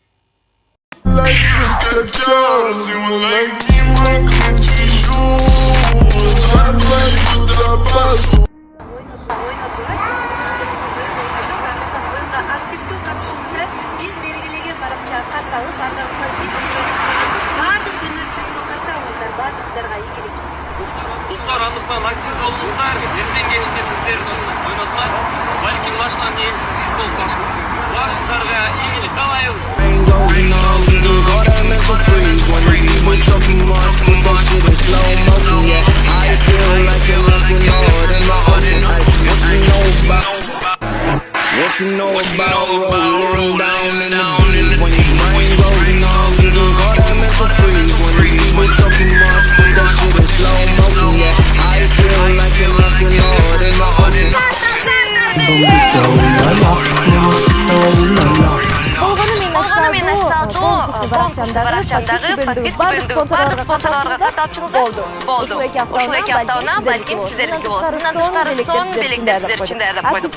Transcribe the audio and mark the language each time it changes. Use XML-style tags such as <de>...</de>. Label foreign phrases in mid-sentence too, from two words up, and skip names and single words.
<ky>Активдүү катышыңызды биз белгилеген баракчага катталып, ардагы биз баардык демөөрчүлүккө катталыңыздар, баардыгыңыздарга ийгилик. Достар, андыктан активдүү болуңуздар. Эртең кечинде сиздер үчүн ойнотулат. Балким машинанын ээси сиз болуп калышыңыз мүмкүн. Баарыңыздарга ийгилик каалайбыз.</ky> <en>What you know about rolling down in the deep? When your brain goes numb, you can call that mental freeze. When the people talk too much, put that shit in slow motion. Yeah, I feel like an astronaut in my ocean.</en> <ky>Баракчамдагы подписка бөлүмдөгү баардык спонсорлорго катталчыңыздар болду. Ушул 2 аптана балким сиздердики болот. Мындан тышкары сон белекте сиздер үчүн даярдап койдук.</ky>